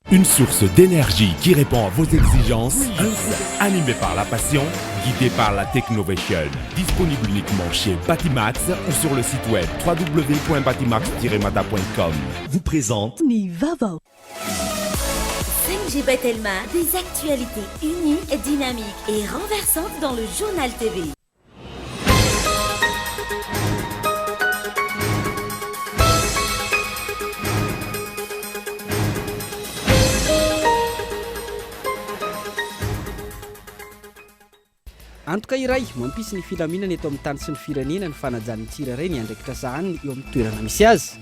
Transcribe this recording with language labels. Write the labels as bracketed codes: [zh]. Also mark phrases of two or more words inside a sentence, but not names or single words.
[fr] Une source d'énergie qui répond à vos exigences, un site animé par la passion, guidé par la technovation. Disponible uniquement chez Batimax ou sur le site web www.batimax-mata.com. Vous présente [mg] Vaovao. [fr] 5G Batelma, des actualités uniques, dynamiques et renversantes dans le journal TV. [mg] Antoka iray mampisy ny filaminana eto amin'ny tany sy ny firenena ny fanajan'ny tsirairay ny andraikitra sahany eo amin'ny toerana misy azy.